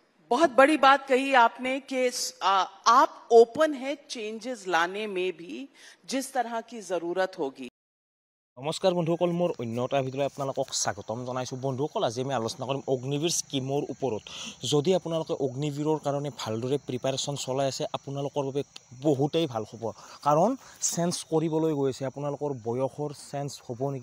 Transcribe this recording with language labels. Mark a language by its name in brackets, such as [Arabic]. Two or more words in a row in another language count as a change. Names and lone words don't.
[Hindi] बहुत बड़ी बात कही आपने कि आप ओपन है चेंजेस लाने में भी जिस तरह की जरूरत होगी। [Assamese] নমস্কাৰ বন্ধুসকল, মোৰ অন্য এটা ভিডিঅ'লৈ আপোনালোকক স্বাগতম জনাইছোঁ। বন্ধুসকল, আজি আমি আলোচনা কৰিম অগ্নিবীৰ স্কিমৰ ওপৰত। যদি আপোনালোকে অগ্নিবীৰৰ কাৰণে ভালদৰে প্ৰিপাৰেশ্যন চলাই আছে, আপোনালোকৰ বাবে বহুতেই ভাল খবৰ, কাৰণ চেঞ্জ কৰিবলৈ গৈ আছে। আপোনালোকৰ বয়সৰ চেঞ্জ হ'ব নেকি?